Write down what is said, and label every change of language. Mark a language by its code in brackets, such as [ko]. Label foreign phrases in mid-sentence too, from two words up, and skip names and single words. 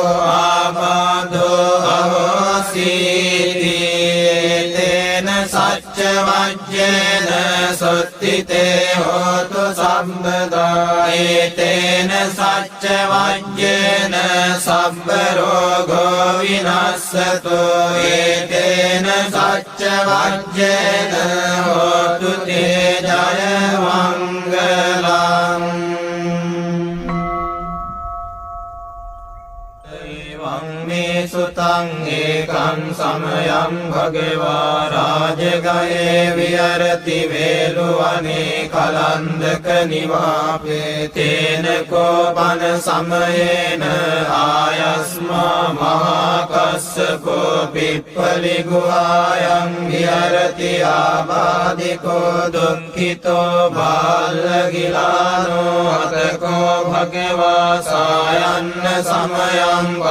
[pi] ආබාධෝ අවසීති තේන සච්ච වජ්ජේන සොත්තිතේ හෝතු සම්බදා ඒතේන සච්ච වජ්ජේන සබ්බ රෝගෝ විනස්සතු ඒතේන සච්ච වජ්ජේන හෝතු තේ ජය මංගලං මේ සුතං ඒකං සමයං භගවා රාජගයේ විහරති වේලුවනේ කලන්දක නිවාපේ තේන කෝපන සමයේන ආයස්මා මහාකස්සපෝ පිප්පලි ගුහායන් විහරති ආබාධිකෝ දුක්ඛිතෝ බාලගිලානෝ අතකෝ භගවා සායන්න සමයං